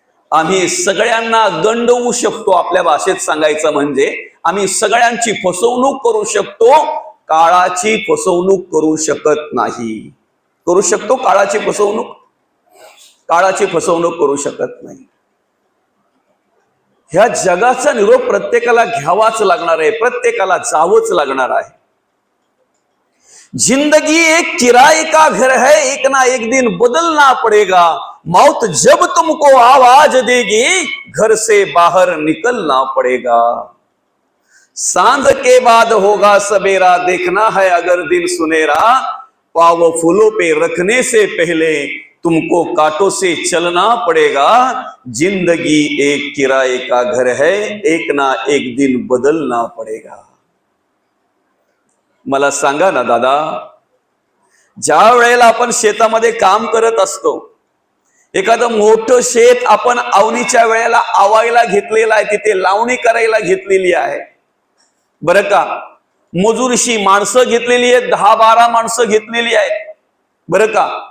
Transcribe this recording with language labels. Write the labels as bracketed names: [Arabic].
[Marathi] आम्ही सगळ्यांना गंडवू शकतो, आपल्या भाषेत सांगायचं म्हणजे आम्ही सगळ्यांची फसवणूक करू शकतो, काळाची फसवणूक करू शकत नाही. करू शकतो काळाची फसवणूक? काळाची फसवणूक करू शकत नाही. ह्या जगाचा निरोप प्रत्येकाला घ्यावाच लागणार आहे, प्रत्येकाला जावंच लागणार आहे. [Hindi] जिंदगी एक किराए का घर है, एक ना एक दिन बदलना पड़ेगा. मौत जब तुमको आवाज देगी, घर से बाहर निकलना पड़ेगा. सांझ के बाद होगा सवेरा, देखना है अगर दिन सुनेरा. पाव फूलों पे रखने से पहले तुमको कांटों से चलना पड़ेगा. जिंदगी एक किराए का घर है, एक ना एक दिन बदलना पड़ेगा. [Marathi] मला सांगा ना दादा, ज्या वेळेला आपण शेतामध्ये काम करत असतो, एखादं मोठं शेत आपण आवणीच्या वेळेला आवायला घेतलेलं आहे, तिथे लावणी करायला घेतलेली आहे, बरं का. मजुरीशी माणसं घेतलेली आहेत, 10-12 माणसं घेतलेली आहेत, बरं का.